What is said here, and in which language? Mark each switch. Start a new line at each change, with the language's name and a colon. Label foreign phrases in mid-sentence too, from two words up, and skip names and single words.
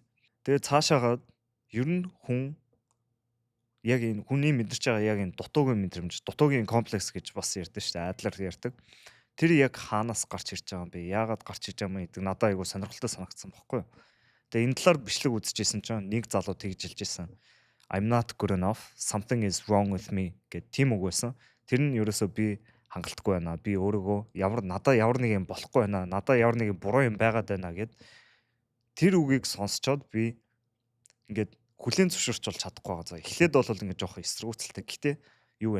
Mongolian: Тэгээ цаашаагаад ер нь хүн яг энэ хүний мэдэрч байгаа яг энэ дутуугийн мэдрэмж, дутуугийн комплекс гэж бас ярьдэн шүү дээ. Адлер ярьдаг. Тэр яг хаанаас гарч ирж байгаа юм бэ? Яагаад гарч ирж байгаа юм гэдэг надад айгүй сонирхолтой санагдсан байхгүй юу? Тэгээ энэ талаар бичлэг үзчихсэн чинь нэг залуу тэгж хэлжсэн.
English: I'm not good enough. Something is wrong with me
Mongolian: гэд тийм үг байсан. Тэр нь ерөөсөө би хангалтгүй байна. Би өөрийгөө надад ямар нэг юм болохгүй байна. Надад ямар нэг буруу юм байгаад байна гэд тэр үгийг сонсчоод би ингээд хүлээн зөвшөөрч бол чадахгүй байгаа. За эхлээд бол ингээд жоохон эсэргүүцэлтэй. Гэтэ юу вэ?